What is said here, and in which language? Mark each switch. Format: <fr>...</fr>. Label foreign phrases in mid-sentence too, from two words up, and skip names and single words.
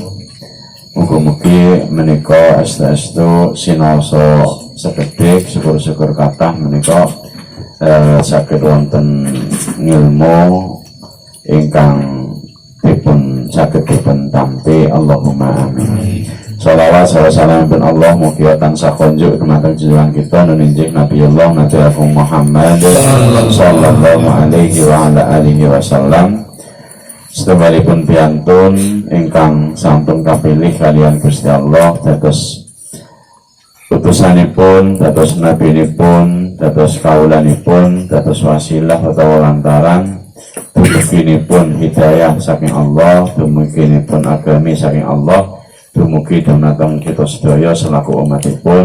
<jv>Mugi-mugi menika estu sinoso sekedhik syukur-syukur kathah menika saged wonten ngilmu ingkang dipun saged dipun tampi.</jv> <ar>اللهم آمين.</ar> <jv>Shalawat salam pun Allah mugi tansah konjuk dumateng junjungan kita nuninjih Nabiullah Nabi Muhammad</jv> <ar>صلى الله عليه وعلى آله وسلم.</ar> <jv>Setebalipun piantun ingkang sampun kapilih kalian Gusti Allah dados utusanipun, dados nabinipun, dados kaulanipun, dados wasilah utawa lantaran dumuginipun hidayah saking Allah, dumuginipun agami saking Allah, dumugi dumateng kita sedaya selaku umatipun.</jv>